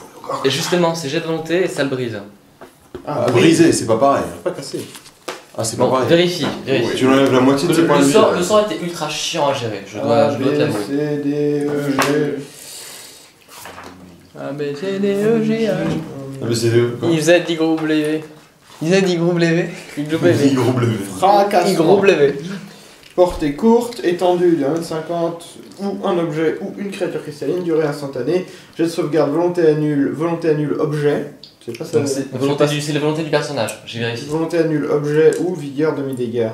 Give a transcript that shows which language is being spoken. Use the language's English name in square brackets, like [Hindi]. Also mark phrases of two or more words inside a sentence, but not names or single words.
[French] Et justement, c'est jet de volonté et ça le brise. Ah, brisé, c'est pas pareil. Pas cassé. Ah, c'est pas Bon, pareil. vérifie, vérifie. Tu enlèves la moitié de ses points de vie. Le sort était ultra chiant à gérer, je dois te l'avouer. C, D, E, G. A, B, C, D, E, G, H. Ah, mais c'est deux. I, Z, Y, W. I, Z, Y, W. Y, W. Gros bleu. Y, Fracassement. W. Portée courte, étendue de 1,50 ou un objet ou une créature cristalline, durée instantanée. Jet de sauvegarde, volonté annule, objet. C'est pas ça. Donc c'est la volonté du personnage, j'ai vérifié. Volonté annule, objet ou vigueur demi-dégâts.